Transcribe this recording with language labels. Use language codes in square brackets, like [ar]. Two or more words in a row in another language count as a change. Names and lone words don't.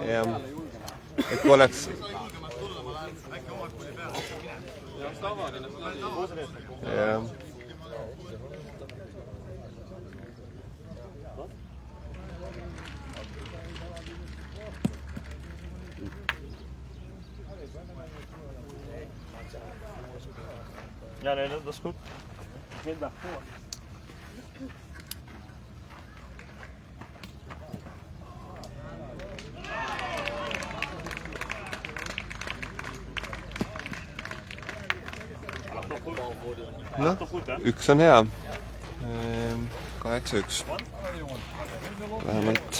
[et] Jah, et kui oleks... Jah. [nl] Ja, nee, dat is goed. Ik vind dat voor. [et] No, üks on hea. 8-1. Vähemalt.